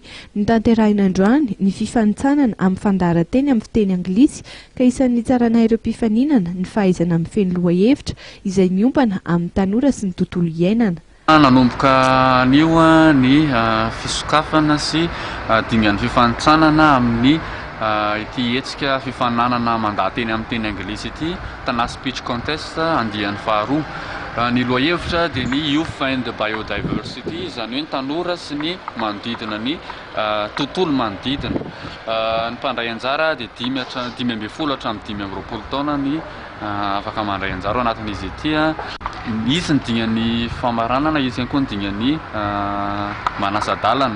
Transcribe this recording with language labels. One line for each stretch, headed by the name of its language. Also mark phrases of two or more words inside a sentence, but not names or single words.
Malagasy: Notanterahina androany ny fifanitsanana amin'ny fandaharan-teny amin'ny fiteny anglisy ka isan'ny tsarana ireo mpifaninana ny fahaizana mifehy ny lohahevitra izay miompana amin'ny tanora sy ny tontolo iainana. Nanomboka anio ny fisokafana sy dingan'ny fifanitsanana amin'ny ity hetsika fifaninana mandaha-teny amin'ny teny anglisy ity tana
English: speech contest
Malagasy: andian'ny faharoa. Ny lohahevitra dia ny
English: youth and biodiversity,
Malagasy: izany hoe ny tanora sy ny manodidina ny tontolo manodidina. Ny mpandray anjara dia 5 hatramin'ny 20 taona ny afaka mandray anjara anatin'izy ity. Misy ny dingan'ny famaranana, izy ihany koa ny dingan'ny manasadalana.